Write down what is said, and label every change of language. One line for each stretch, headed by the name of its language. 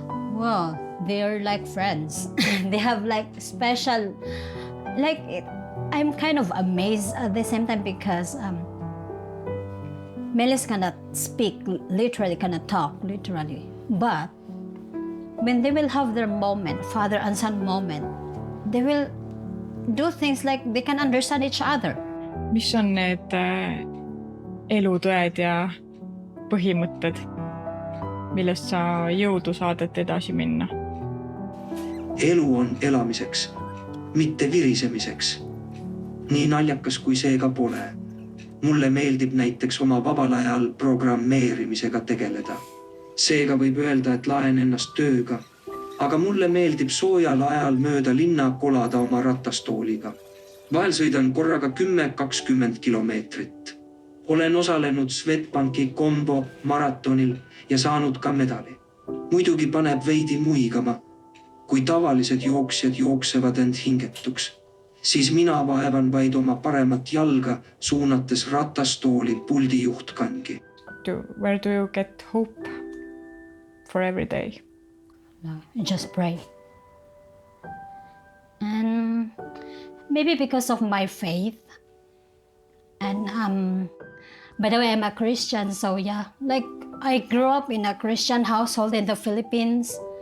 English: Well, they are like friends. They have like special, like I'm kind of amazed at the same time because Melis cannot speak, literally cannot talk, literally. But when they will have their moment, father and son moment, they will do things like they can understand each other.
Estonian: Mis on need elutõed ja põhimõtted, millest sa jõudu saad, et edasi minna? Elu on elamiseks, mitte virisemiseks. Nii naljakas kui see ka pole. Mulle meeldib näiteks oma vabal ajal programmeerimisega tegeleda. Seega võib öelda, et laen ennast tööga. Aga mulle meeldib soojal ajal mööda linna kolada oma ratastooliga. Vahel sõidan korraga 10-20 kilomeetrit. Olen osalenud Swedbanki kombo maratonil ja saanud ka medali. Muidugi paneb veidi muigama. Kui tavalised jooksjad jooksevad end hingetuks, siis mina vaevan vaid oma paremat jalga suunates ratastooli puldi juhtkangi.
English: Where do you get hope for every day? No, just pray. And maybe because of my faith. And by the way, I'm a Christian, so yeah, like I grew up in a Christian household in the Philippines.